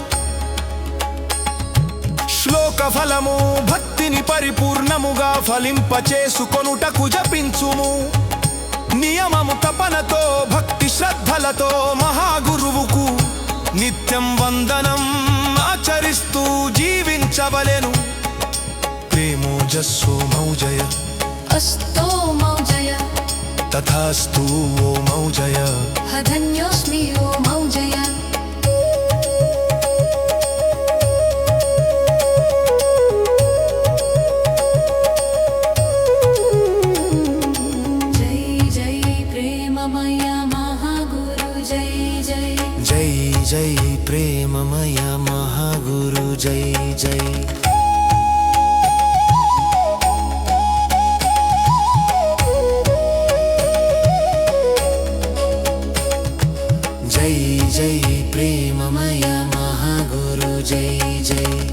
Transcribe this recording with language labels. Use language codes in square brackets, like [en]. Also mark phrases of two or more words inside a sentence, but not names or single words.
[te] శ్లోక ఫలము భక్తిని పరిపూర్ణముగా ఫలింపచేసుకొనుటకు జపించుము. నియమము తపనతో భక్తి శ్రద్ధలతో మహాగురువుకు నిత్యం వందనం ఆచరిస్తూ జీవించవలెను. ప్రేమోజస్సో మౌజయ अस्तो मौजय [sa] తథాస్తు ఓ మౌజయ. धन्योऽस्मि ओ मौजय. जय जय प्रेममय महागुरु जय जय. జై జై ప్రేమమయ మహాగురు జై జై. జై జై ప్రేమమయ మహాగురు జై జై.